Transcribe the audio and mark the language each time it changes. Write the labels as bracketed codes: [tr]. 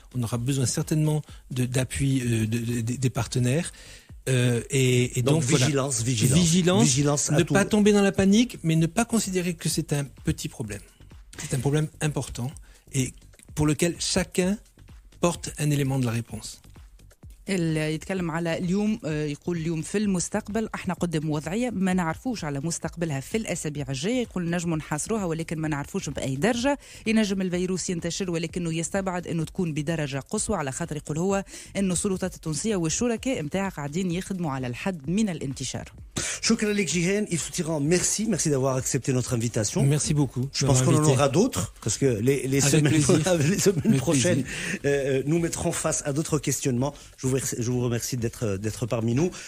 [fr] On aura besoin certainement d'appui des partenaires. Et donc vigilance, voilà. Vigilance, ne pas tomber dans la panique, mais ne pas considérer que c'est un petit problème. C'est un problème important et pour lequel chacun porte un élément de la réponse. [ar] يتكلم على اليوم، يقول اليوم في المستقبل احنا قدام وضعيه ما نعرفوش على مستقبلها في الاسابيع الجايه، يقول نجموا نحاصروها ولكن ما نعرفوش باي درجه. ينجم الفيروس ينتشر ولكنه يستبعد انه تكون بدرجه قصوى، على خاطر يقول هو انه السلطات التونسيه والشركاء نتاعها قاعدين يخدموا على الحد من الانتشار. Shukran lek [fr] Jihen, Yves Tiran, merci d'avoir accepté notre invitation. Merci beaucoup. Je pense qu'on en aura d'autres, parce que les semaines prochaines nous mettrons face à d'autres questionnements. Je vous remercie d'être parmi nous.